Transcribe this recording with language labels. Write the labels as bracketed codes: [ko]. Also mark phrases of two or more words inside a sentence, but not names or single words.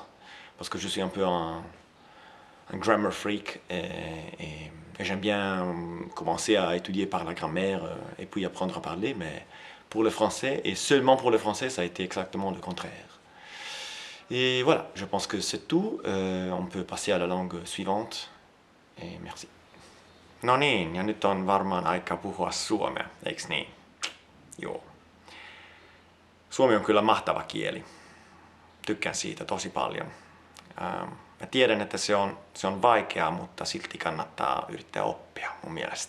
[fr] Parce que je suis un peu un [en] grammar freak [fr] et j'aime bien commencer à étudier par la grammaire et puis apprendre à parler, mais pour le français, et seulement pour le français, ça a été exactement le contraire. Et voilà, je pense que c'est tout. On peut passer à la langue suivante. Et merci. [fi] No niin, ja nyt on varmaan aika puhua suomea, eiks niin? Joo. Suomi on kyllä mahtava kieli. Tykkään siitä tosi paljon. Mä tiedän, että se on vaikeaa, mutta silti kannattaa yrittää oppia mun mielestä.